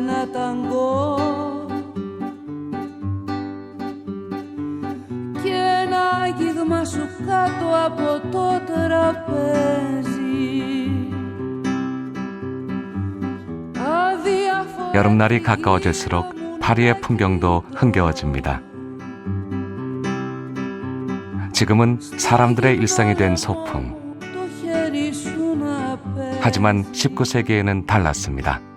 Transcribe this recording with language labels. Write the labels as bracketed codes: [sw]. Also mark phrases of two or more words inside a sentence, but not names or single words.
[el] ταγκό και ένα άγγιγμα σου κάτω από το τραπέζι. [ko] 여름날이 가까워질수록 파리의 풍경도 흥겨워집니다. 지금은 사람들의 일상이 된 소풍. 하지만 19세기에는 달랐습니다.